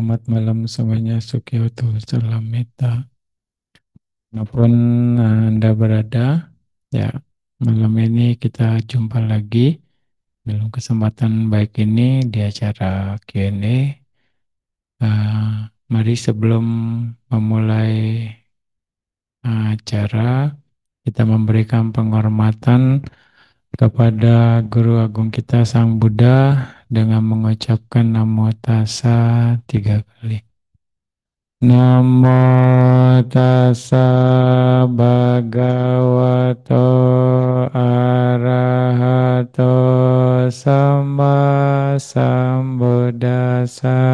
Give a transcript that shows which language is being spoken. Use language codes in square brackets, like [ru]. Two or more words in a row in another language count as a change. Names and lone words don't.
[id] malam semuanya, Sukiyoto, Salam Meta. Maupun Anda berada, ya malam ini kita jumpa lagi dalam kesempatan baik ini di acara Q&A. Mari sebelum memulai acara, kita memberikan penghormatan kepada Guru Agung kita Sang Buddha dengan mengucapkan [pi] Namo Tassa [id] 3 kali. [pi] Namo tassa bhagavato arahato sama sambuddhassa.